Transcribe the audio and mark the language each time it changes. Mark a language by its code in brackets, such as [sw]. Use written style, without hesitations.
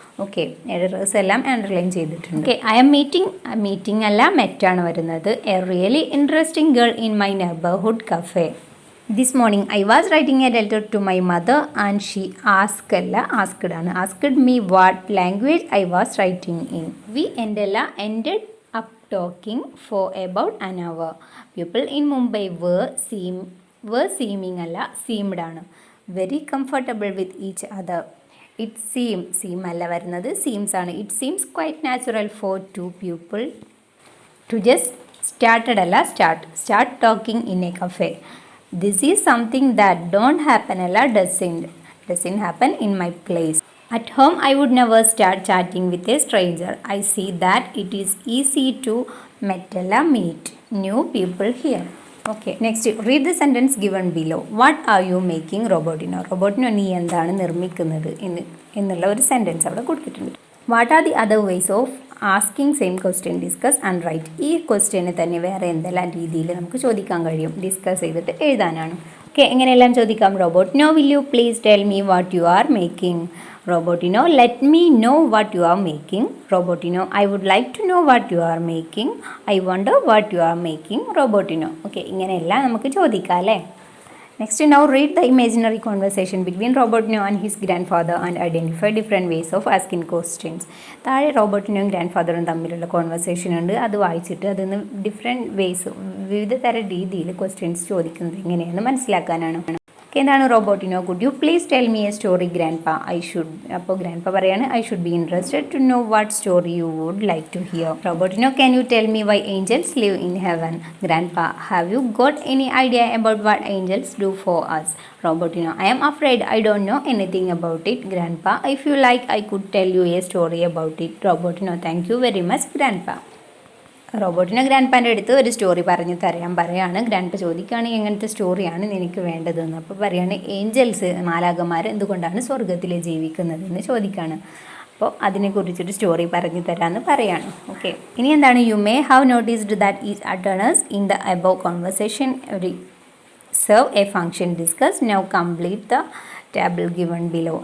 [ml] Okay, errors എല്ലാം underline ചെയ്തിട്ടുണ്ട്. Okay, [en] I'm meeting [ml] അല്ല മെറ്റാണ് വരുന്നത്. [en] A really interesting girl in my neighbourhood cafe. This morning I was writing a letter to my mother and she asked me what language I was writing in. We ended up talking for about an hour. People in Mumbai were seeming [ml] അല്ല [en] seemed [ml] ആണ്. [en] Very comfortable with each other. [ml] seem അല്ല വരുന്നത്, seems ആണ്. [en] It seems quite natural for two people to just start talking in a cafe. This is something that don't happen [ml] അല്ല [en] doesn't happen in my place. At home I would never start chatting with a stranger. I see that it is easy to meet new people here. Okay, next, read the sentence given below. What are you making, Robotino? [ml] Robotino നീ എന്താണ് നിർമ്മിക്കുന്നത് എന്നുള്ള ഒരു sentence അവിടെ കൊടുത്തിട്ടുണ്ട്. [en] What are the other ways of asking same question? Discuss and write. [ml] ഈ ക്വസ്റ്റ്യനെ തന്നെ വേറെ എന്തെല്ലാം രീതിയിൽ നമുക്ക് ചോദിക്കാൻ കഴിയും? ഡിസ്കസ് ചെയ്തിട്ട് എഴുതാനാണ്. ഓക്കെ, എങ്ങനെയെല്ലാം ചോദിക്കാം? [en] Robotino, will you please tell me what you are making? Robotino, let me know what you are making. Robotino, I would like to know what you are making. I wonder what you are making. Robotino. [ml] Okay, ഇങ്ങനെയെല്ലാം നമുക്ക് ചോദിക്കാം അല്ലേ. [en] Next, now read the imaginary conversation between Robotino and his grandfather and identify different ways of asking questions. [ml] താഴെ റോബോട്ടിനും grand ഫാദറും തമ്മിലുള്ള conversation ഉണ്ട്. അത് വായിച്ചിട്ട് അതിന് ഡിഫറെൻറ്റ് വേസ്, വിവിധ തരം രീതിയിൽ ക്വസ്റ്റ്യൻസ് ചോദിക്കുന്നത് എങ്ങനെയാണെന്ന് മനസ്സിലാക്കാനാണ്. എന്താണ്? [en] Robotino, could you please tell me a story grandpa. [ml] അപ്പോൾ ഗ്രാൻഡ്പ പറയാണ് [en] I should be interested to know what story you would like to hear. Robotino, can you tell me why angels live in heaven. Grandpa, have you got any idea about what angels do for us. Robotino, I am afraid I don't know anything about it. Grandpa, if you like I could tell you a story about it. Robotino, thank you very much, Grandpa. [ml] റോബോട്ടിനെ grand പാൻ്റെ അടുത്ത് ഒരു story പറഞ്ഞു തരാൻ പറയാണ്. Grand പാ ചോദിക്കുകയാണെങ്കിൽ എങ്ങനത്തെ സ്റ്റോറിയാണ് എനിക്ക് വേണ്ടതെന്ന്. അപ്പോൾ പറയാണ് ഏഞ്ചൽസ് മാലാഖമാർ എന്തുകൊണ്ടാണ് സ്വർഗത്തിൽ ജീവിക്കുന്നതെന്ന് ചോദിക്കുകയാണ്. അപ്പോൾ അതിനെക്കുറിച്ചൊരു സ്റ്റോറി പറഞ്ഞു തരാമെന്ന് പറയാണ്. ഓക്കെ, ഇനി എന്താണ്? [en] You may have noticed that each utterances in the above conversation serve a function discuss now complete the table given below.